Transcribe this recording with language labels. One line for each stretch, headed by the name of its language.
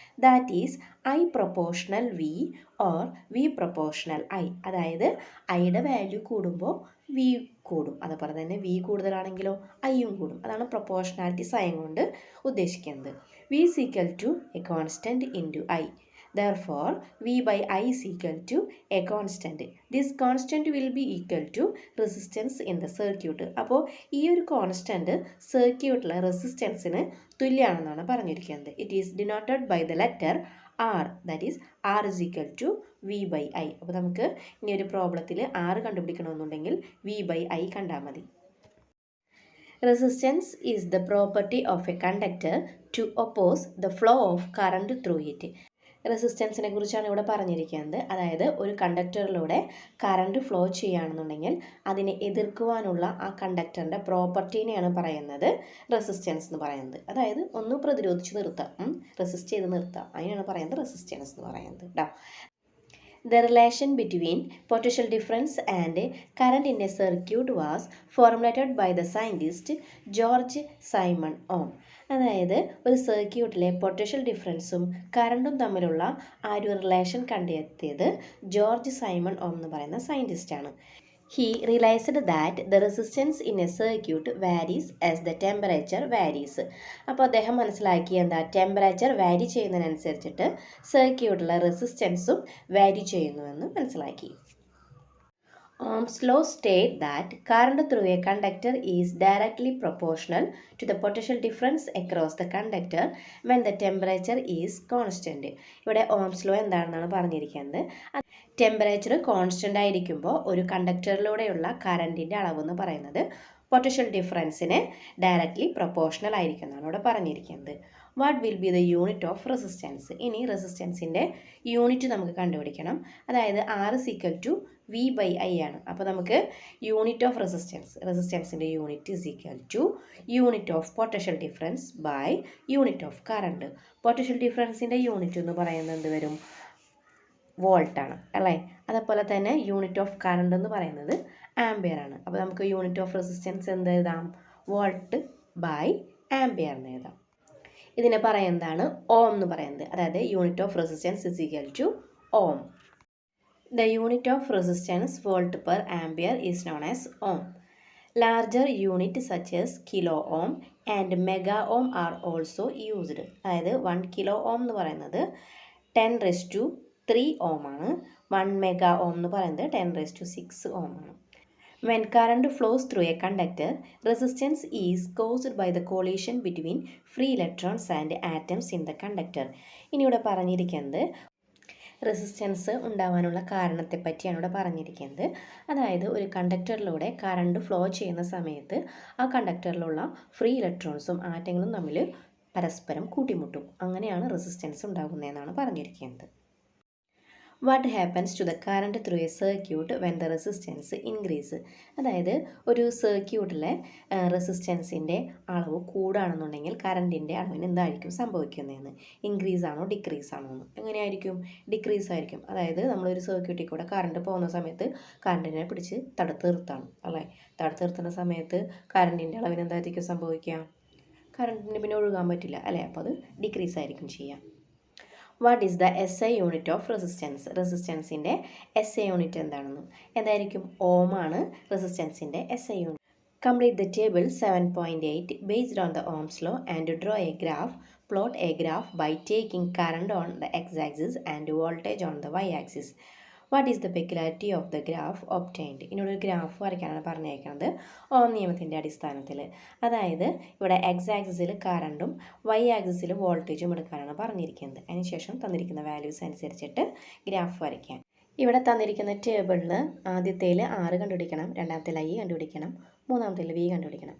English: That is I proportional V or V proportional I.
Malayalam: അതായത് ഐയുടെ value കൂടുമ്പോൾ V കൂടും, അതുപോലെ തന്നെ V കൂടുതലാണെങ്കിലോ ഐയും കൂടും. അതാണ് പ്രൊപ്പോർഷണാലിറ്റി സൈൻ കൊണ്ട് ഉദ്ദേശിക്കുന്നത്.
English: V is equal to a constant into I. Therefore, V by I is equal to a constant. This constant will be equal to resistance in the circuit.
Malayalam: അപ്പോൾ ഈ ഒരു കോൺസ്റ്റൻറ്റ് സർക്യൂട്ടിലെ റെസിസ്റ്റൻസിന് തുല്യമാണെന്നാണ് പറഞ്ഞിരിക്കുന്നത്.
English: It is denoted by the letter R, that is R is equal to V by I.
Malayalam: അപ്പോൾ നമുക്ക് ഇനി ഒരു പ്രോബ്ലത്തിൽ R കണ്ടുപിടിക്കണമെന്നുണ്ടെങ്കിൽ V by I കണ്ടാൽ മതി.
English: Resistance is the property of a conductor to oppose the flow of current through it.
Malayalam: റെസിസ്റ്റൻസിനെ കുറിച്ചാണ് ഇവിടെ പറഞ്ഞിരിക്കുന്നത്. അതായത് ഒരു കണ്ടക്ടറിലൂടെ കറണ്ട് ഫ്ലോ ചെയ്യുകയാണെന്നുണ്ടെങ്കിൽ അതിനെ എതിർക്കുവാനുള്ള ആ കണ്ടക്ടറിൻ്റെ പ്രോപ്പർട്ടീനെയാണ് പറയുന്നത് റെസിസ്റ്റൻസ് എന്ന് പറയുന്നത്. അതായത് ഒന്ന് പ്രതിരോധിച്ച് നിർത്താം, റെസിസ്റ്റ് ചെയ്ത് നിർത്താം, അതിനാണ് പറയുന്നത് റെസിസ്റ്റൻസ് എന്ന് പറയുന്നത് കേട്ടോ.
English: The relation between potential difference and current in a circuit was formulated by the scientist George Simon Ohm.
Malayalam: അതായത് ഒരു സർക്യൂട്ടിലെ പൊട്ടൻഷ്യൽ ഡിഫറൻസും കറണ്ടും തമ്മിലുള്ള ആ ഒരു റിലേഷൻ കണ്ടെത്തിയത് ജോർജ് സൈമൺ ഓം എന്ന് പറയുന്ന സയൻറ്റിസ്റ്റാണ്.
English: He realized that the resistance in a circuit varies as the temperature varies.
Malayalam: അപ്പോൾ അദ്ദേഹം മനസ്സിലാക്കി എന്താ, ടെമ്പറേച്ചർ വാരി ചെയ്യുന്നതിനനുസരിച്ചിട്ട് സർക്യൂട്ടിലെ റെസിസ്റ്റൻസും വാരി ചെയ്യുന്നുവെന്ന് മനസ്സിലാക്കി.
English: Ohm's law state that current through a conductor is directly proportional to the potential difference across the conductor when the temperature is constant.
Malayalam: ഇവിടെ ഓംസ് ലോ എന്താണെന്നാണ് പറഞ്ഞിരിക്കുന്നത്. ടെമ്പറേച്ചർ കോൺസ്റ്റൻ്റ് ആയിരിക്കുമ്പോൾ ഒരു കണ്ടക്ടറിലൂടെയുള്ള കറണ്ടിൻ്റെ അളവെന്ന് പറയുന്നത് പൊട്ടൻഷ്യൽ ഡിഫറൻസിന് ഡയറക്റ്റ്ലി പ്രൊപ്പോർഷണൽ ആയിരിക്കും എന്നാണ് ഇവിടെ പറഞ്ഞിരിക്കുന്നത്.
English: What will be the unit of resistance?
Malayalam: ഇനി റെസിസ്റ്റൻസിൻ്റെ യൂണിറ്റ് നമുക്ക് കണ്ടുപിടിക്കണം. അതായത്
English: R is equal to V by I
Malayalam: ആണ്. അപ്പോൾ നമുക്ക്
English: Unit of റെസിസ്റ്റൻസിൻ്റെ unit is equal to unit of potential difference by unit of current.
Malayalam: Potential ഡിഫറൻസിൻ്റെ unit എന്ന് പറയുന്നത് എന്ത് വരും? വോൾട്ടാണ് അല്ലേ. അതേപോലെ തന്നെ യൂണിറ്റ് ഓഫ് കറണ്ട് എന്ന് പറയുന്നത് ആംപിയർ ആണ്. അപ്പോൾ നമുക്ക് യൂണിറ്റ് ഓഫ് റെസിസ്റ്റൻസ് എന്ത് എഴുതാം? വോൾട്ട് ബൈ ആംപിയർ എന്ന് എഴുതാം. ഇതിനെ പറയുന്നതാണ് ഓം എന്ന് പറയുന്നത്. അതായത്
English: Unit of resistance is equal to ohm. The unit of resistance volt per ampere is known as ohm. Larger unit such as kilo ohm and mega ohm are also used.
Malayalam: അതായത് 1 kilo ohm എന്ന് പറയുന്നത് 10⁻³ ഓം ആണ്. 1 mega ohm എന്ന് പറയുന്നത് 10�6 ഓം ആണ്.
English: When current flows through a conductor, resistance is caused by the collision between free electrons and atoms in the conductor.
Malayalam: ഇനി ഇവിടെ പറഞ്ഞിരിക്കുന്നത് റെസിസ്റ്റൻസ് ഉണ്ടാവാനുള്ള കാരണത്തെ പറ്റിയാണ് ഇവിടെ പറഞ്ഞിരിക്കുന്നത്. അതായത് ഒരു കണ്ടക്ടറിലൂടെ കറണ്ട് ഫ്ലോ ചെയ്യുന്ന സമയത്ത് ആ കണ്ടക്ടറിലുള്ള ഫ്രീ ഇലക്ട്രോൺസും ആറ്റങ്ങളും തമ്മിൽ പരസ്പരം കൂട്ടിമുട്ടും. അങ്ങനെയാണ് റെസിസ്റ്റൻസ് ഉണ്ടാകുന്നതെന്നാണ് പറഞ്ഞിരിക്കുന്നത്.
English: What happens to the current through a circuit when the resistance increase?
Malayalam: അതായത് ഒരു സർക്യൂട്ടിലെ റെസിസ്റ്റൻസിൻ്റെ അളവ് കൂടുകയാണെന്നുണ്ടെങ്കിൽ കറണ്ടിൻ്റെ അളവിന് എന്തായിരിക്കും സംഭവിക്കുന്നതെന്ന്. ഇൻക്രീസ് ആണോ ഡിക്രീസ് ആണോ എന്ന്. എങ്ങനെയായിരിക്കും? ഡിക്രീസ് ആയിരിക്കും. അതായത് നമ്മളൊരു സർക്യൂട്ടിൽ കൂടെ കറണ്ട് പോകുന്ന സമയത്ത് കറണ്ടിനെ പിടിച്ച് തടുത്ത് നിർത്തണം അല്ലേ. തടുത്ത് നിർത്തുന്ന സമയത്ത് കറണ്ടിൻ്റെ അളവിന് എന്തായിരിക്കും സംഭവിക്കുക? കറണ്ടിന് പിന്നെ ഒഴുകാൻ പറ്റില്ല അല്ലേ. അപ്പോൾ അത് ഡിക്രീസ് ആയിരിക്കും ചെയ്യാം.
English: What is the SI unit of resistance?
Malayalam: റെസിസ്റ്റൻസിൻ്റെ SI unit എന്താണെന്ന്. എന്തായിരിക്കും? ഓം ആണ് റെസിസ്റ്റൻസിൻ്റെ SI unit.
English: Complete the table 7.8 based on the Ohm's law and draw a graph. Plot a graph by taking current on the x-axis and voltage on the y-axis. What is the peculiarity of the graph obtained?
Malayalam: ഇതിനൊരു graph വരയ്ക്കാനാണ് പറഞ്ഞേക്കുന്നത് ഓം നിയമത്തിൻ്റെ അടിസ്ഥാനത്തിൽ. അതായത് ഇവിടെ X ആക്സിസിൽ കറണ്ടും Y ആക്സിസിൽ വോൾട്ടേജും എടുക്കാനാണ് പറഞ്ഞിരിക്കുന്നത്. അതിനുശേഷം തന്നിരിക്കുന്ന വാല്യൂസ് അനുസരിച്ചിട്ട് ഗ്രാഫ് വരയ്ക്കാൻ. ഇവിടെ തന്നിരിക്കുന്ന ടേബിളിൽ ആദ്യത്തേൽ R കണ്ടുപിടിക്കണം, രണ്ടാമത്തേൽ I കണ്ടുപിടിക്കണം, മൂന്നാമത്തേൽ V കണ്ടുപിടിക്കണം.